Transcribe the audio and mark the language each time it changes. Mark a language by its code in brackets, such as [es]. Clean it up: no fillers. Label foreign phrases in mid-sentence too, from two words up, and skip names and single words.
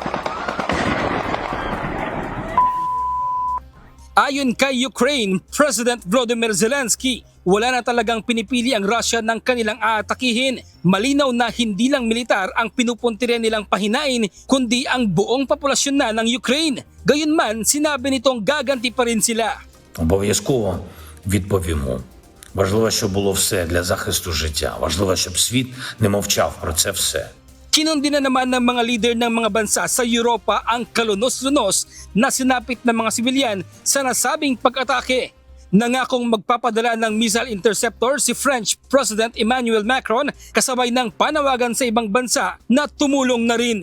[tl] Ayon kay Ukraine, President Volodymyr Zelensky, wala na talagang pinipili ang Russia ng kanilang aatakihin. Malinaw na hindi lang militar ang pinupuntirya nilang pahinain, kundi ang buong populasyon na ng Ukraine. Gayunman, sinabi nitong gaganti pa rin sila. [uk] Обов'язково відповімо. Важливо, щоб було все для захисту життя. Важливо, щоб світ не мовчав про це все. [tl] Kinundi na naman ng mga leader ng mga bansa sa Europa ang kalunos-lunos na sinapit ng mga sibilyan sa nasabing pag-atake. Nangakong magpapadala ng [en] missile interceptor [tl] si [en] French President [tl] Emmanuel Macron kasabay ng panawagan sa ibang bansa na tumulong na rin.